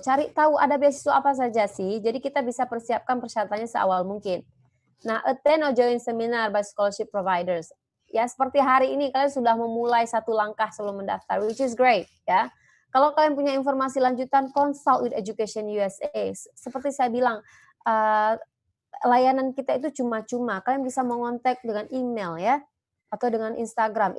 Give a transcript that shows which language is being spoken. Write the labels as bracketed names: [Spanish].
[Indonesian] Cari tahu ada beasiswa apa saja sih. Jadi kita bisa persiapkan persyaratannya seawal mungkin. [English] Nah, attend or join seminar by scholarship providers. [Indonesian] Ya, seperti hari ini kalian sudah memulai satu langkah sebelum mendaftar, [English] which is great, [Indonesian] ya. Kalau kalian punya informasi lanjutan, [English] consult with [Indonesian] Education USA. Seperti saya bilang, layanan kita itu cuma-cuma. Kalian bisa mengontak dengan email, ya, atau dengan Instagram.